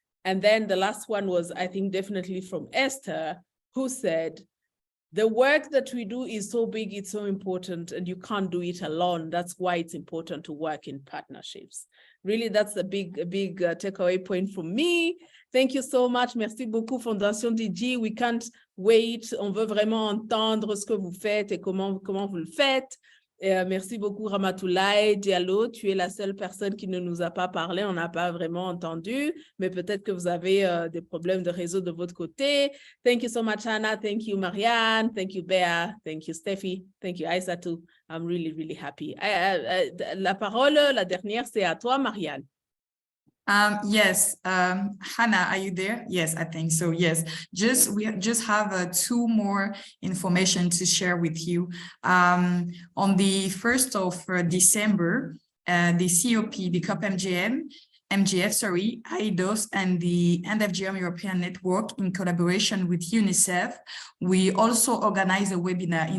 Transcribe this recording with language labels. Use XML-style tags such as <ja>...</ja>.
<en>And then the last one was, I think, definitely from Esther, who said, the work that we do is so big, it's so important, and you can't do it alone. That's why it's important to work in partnerships. Really, that's a big takeaway point for me. Thank you so much.</en> <fr>Merci beaucoup, Fondation DG.</fr> <en>We can't wait.</en> <fr>On veut vraiment entendre ce que vous faites et comment vous le faites. Merci beaucoup, Ramatoulaye Diallo. Tu es la seule personne qui ne nous a pas parlé. On n'a pas vraiment entendu, mais peut-être que vous avez des problèmes de réseau de votre côté.</fr> <en>Thank you so much, Hannah. Thank you, Marianne. Thank you, Bea. Thank you, Steffi. Thank you, Aissatou. I'm really, really happy.</en> <fr>La parole, la dernière, c'est à toi, Marianne.</fr> <en>Yes, Hannah, are you there? Yes, I think so. Yes, we just have two more information to share with you. On the 1st of December, the CoP, the CoP MGF, IDOS, and the FGM European Network, in collaboration with UNICEF, we also organize a webinar.</en>